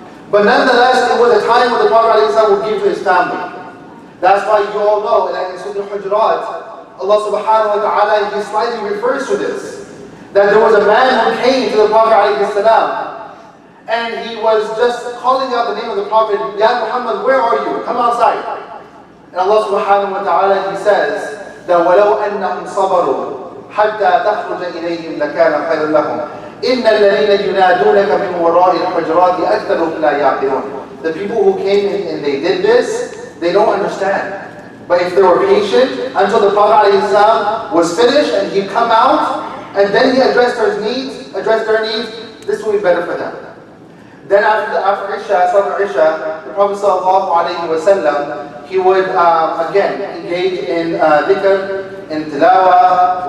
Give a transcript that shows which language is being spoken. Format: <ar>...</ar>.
<en>But nonetheless, it was a time when the Prophet ﷺ would give to his family. That's why you all know that in Surah Al-Hujurat, Allah subhanahu wa ta'ala, he slightly refers to this. That there was a man who came to the Prophet ﷺ, and he was just calling out the name of the Prophet, Ya Muhammad, where are you? Come outside. And Allah subhanahu wa ta'ala, he says that</en> <ar>وَلَوْ أَنَّهُمْ صَبَرُوا حتى تخرج إليهم لكان خيرا لهم إن الذين ينادونك من وراء الحجرات أكثرهم لا يعقلون.</ar> <en>The people who came in and they did this, they don't understand. But if they were patient until the Prophet ﷺ was finished and he'd come out and then he addressed their needs, this would be better for them. Then after Isha, Salat Isha, the Prophet ﷺ, he would again engage in dhikr, in tilawah.</en>